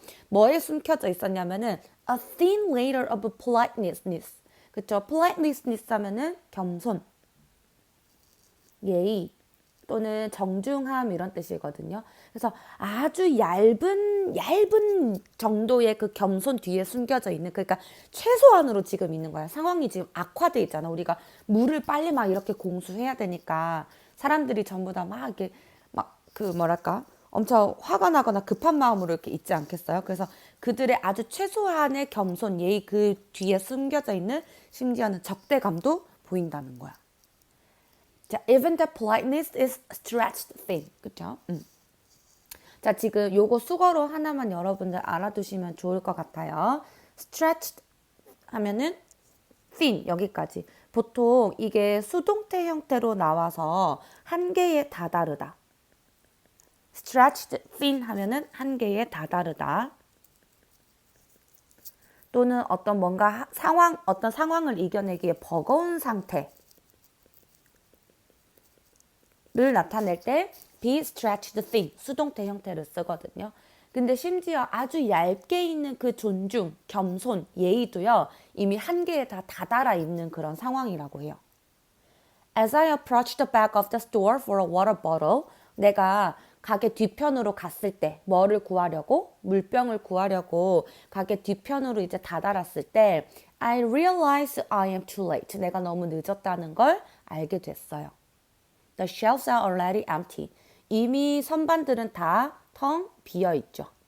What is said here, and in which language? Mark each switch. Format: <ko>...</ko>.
<ko>뭐에 숨겨져 있었냐면은</ko> <en>a thin layer of politeness.</en> <ko>그쵸? politeness 하면은 겸손, 예의, 또는 정중함 이런 뜻이거든요. 그래서 아주 얇은 정도의 그 겸손 뒤에 숨겨져 있는, 그러니까 최소한으로 지금 있는 거야. 상황이 지금 악화돼 있잖아. 우리가 물을 빨리 막 이렇게 공수해야 되니까 사람들이 전부 다 막 이렇게 막 그 뭐랄까 엄청 화가 나거나 급한 마음으로 이렇게 있지 않겠어요? 그래서 그들의 아주 최소한의 겸손, 예의 그 뒤에 숨겨져 있는 심지어는 적대감도 보인다는 거야.</ko> <en>자, even the politeness is stretched thin.</en> <ko>그쵸? 자, 지금 요거 수거로 하나만 여러분들 알아두시면 좋을 것 같아요. stretched 하면은 thin 여기까지. 보통 이게 수동태 형태로 나와서 한계에 다다르다. stretched thin 하면은 한계에 다다르다. 또는 어떤 뭔가 어떤 상황을 이겨내기에 버거운 상태를 나타낼 때 be stretched thin 수동태 형태를 쓰거든요. 근데 심지어 아주 얇게 있는 그 존중, 겸손, 예의도요. 이미 한계에 다 다다라 있는 그런 상황이라고 해요.</ko> <en>As I approached the back of the store for a water bottle,</en> <ko>내가 가게 뒤편으로 갔을 때 뭐를 구하려고? 물병을 구하려고 가게 뒤편으로 이제 다다랐을 때</ko> <en>I realized I am too late.</en> <ko>내가 너무 늦었다는 걸 알게 됐어요.</ko> <en>The shelves are already empty.</en> <ko>이미 선반들은 다 텅 비어 있죠.</ko>